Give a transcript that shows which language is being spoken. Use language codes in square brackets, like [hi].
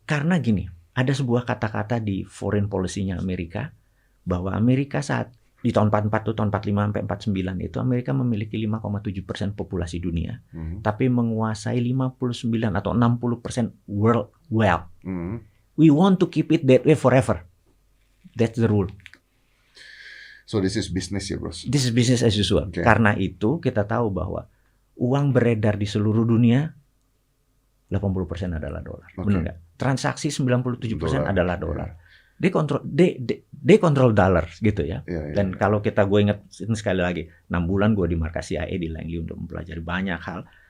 [id] Karena gini, ada sebuah kata-kata di foreign policy-nya Amerika bahwa Amerika saat di tahun 44 tuh, tahun 45 sampai 49 itu Amerika memiliki 5,7% populasi dunia, tapi menguasai 59 atau 60% [en] world wealth. We want to keep it that way forever. That's the rule. So this is business ya, bros. This is business as usual. [id] Karena itu kita tahu bahwa uang beredar di seluruh dunia 80% adalah dolar. Benar nggak? Transaksi 97% adalah dolar. [en] They control dollars [id] gitu ya. Dan kalau gue ingat sekali lagi, 6 bulan gue di markas CIA di Langley untuk mempelajari banyak hal.